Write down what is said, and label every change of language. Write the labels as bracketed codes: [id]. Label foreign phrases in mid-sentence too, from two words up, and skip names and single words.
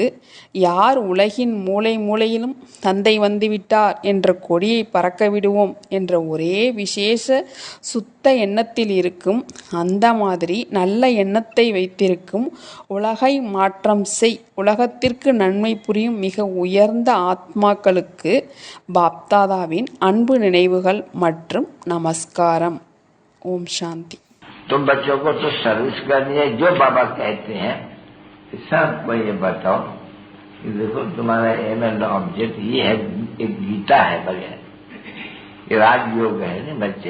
[ta] யார் உலகின் மூலை மூலையிலும் தந்தை வந்துவிட்டார் என்ற கொடியை பறக்க விடுவோம் என்ற ஒரே விசேஷ சுத்த எண்ணத்தில் இருக்கும், அந்த மாதிரி நல்ல எண்ணத்தை வைத்திருக்கும், உலகை மாற்றம் செய், உலகத்திற்கு நன்மை புரியும் மிக உயர்ந்த ஆத்மாக்களுக்கு பாப்தாதாவின் அன்பு நினைவுகள் மற்றும் नमस्कारम। [hi] ओम शांति। तो बच्चों को तो सर्विस करनी है। जो बाबा कहते हैं सबको ये बताओ कि देखो तुम्हारा [en] aim and object [hi] ये है, एक गीता है बढ़िया, ये राजयोग है ना बच्चे।